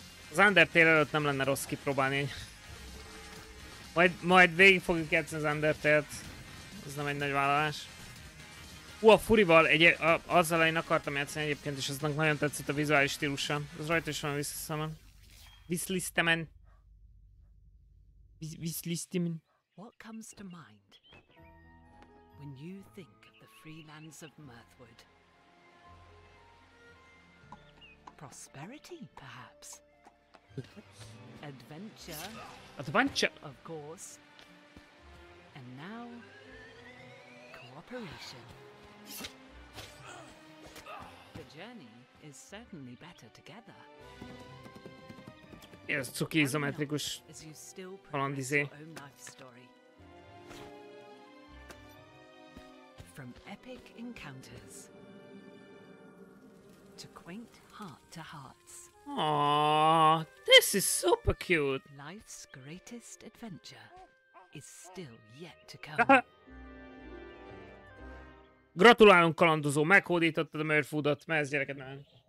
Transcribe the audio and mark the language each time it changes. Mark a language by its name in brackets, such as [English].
[Hungarian] Az Undertale előtt nem lenne rossz kipróbálni. Majd végig fogjuk játszani az Undertale-t. Ez nem egy nagy vállalás. A Furival, azzal én akartam játszani egyébként, és aznak nagyon tetszett a vizuális stílusa. Az rajta is van Wiszlisztemen. Wiszlisztemen. [English] What comes to mind when you think of the free lands of Mirthwood? Prosperity, perhaps? Adventure, of course. And now, cooperation. The journey is certainly better together. [Hungarian] Ez cuki izometrikus halandizé. [English] From epic encounters to quaint heart-to-hearts. Aww, this is super cute. Life's greatest adventure is still yet to come. [Hungarian] Gratulálunk, kalandozó, meghódítottad a Murfoodot, mert ez gyereket nem.